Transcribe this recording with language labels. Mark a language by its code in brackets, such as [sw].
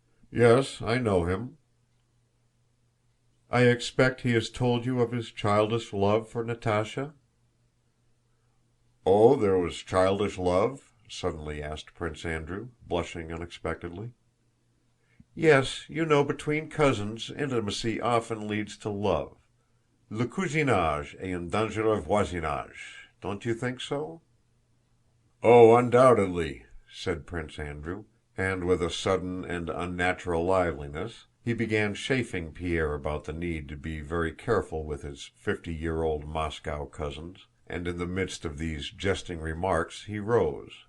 [en] "Yes, I know him." "I expect he has told you of his childish love for Natásha?" "Oh, there was childish love?" suddenly asked Prince Andrew, blushing unexpectedly. "Yes, you know between cousins intimacy often leads to love. [fr] Le cousinage est un dangereux voisinage. [en] Don't you think so?" "Oh, undoubtedly," said Prince Andrew, and with a sudden and unnatural liveliness he began chaffing Pierre about the need to be very careful with his 50-year-old Moscow cousins, and in the midst of these jesting remarks he rose,